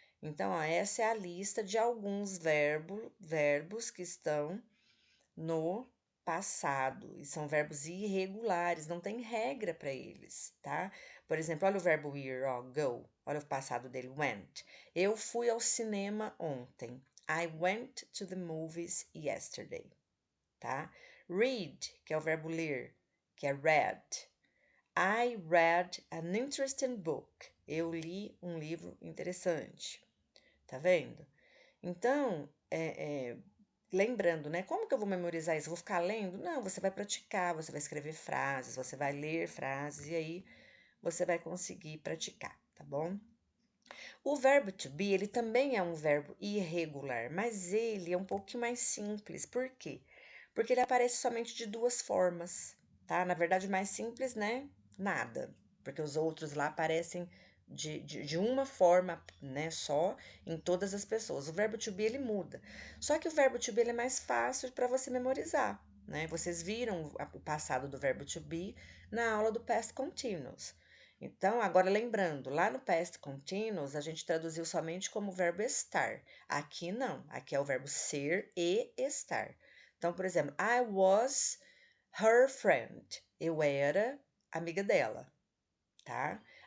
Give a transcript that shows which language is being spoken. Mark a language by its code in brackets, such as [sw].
[pt] Então, ó, essa é a lista de alguns verbos que estão no passado e são verbos irregulares, não tem regra para eles, tá? Por exemplo, olha o verbo ir, ó, go. Olha o passado dele, went. Eu fui ao cinema ontem. [en] I went to the movies yesterday, tá? [pt] Read, que é o verbo ler, que é read. [en] I read an interesting book. [pt] Eu li um livro interessante. Tá vendo? Então, lembrando, né? Como que eu vou memorizar isso? Eu vou ficar lendo? Não, você vai praticar, você vai escrever frases, você vai ler frases e aí você vai conseguir praticar, tá bom? O verbo to be, ele também é um verbo irregular, mas ele é um pouquinho mais simples. Por quê? Porque ele aparece somente de duas formas, tá? Na verdade, mais simples, né? Nada, porque os outros lá aparecem de uma forma, né, só em todas as pessoas. O verbo to be, ele muda. Só que o verbo to be, ele é mais fácil para você memorizar, né? Vocês viram o passado do verbo to be na aula do past continuous. Então, agora lembrando, lá no past continuous a gente traduziu somente como verbo estar. Aqui não, aqui é o verbo ser e estar. Então, por exemplo, [en] I was her friend. [pt] Eu era amiga dela, tá?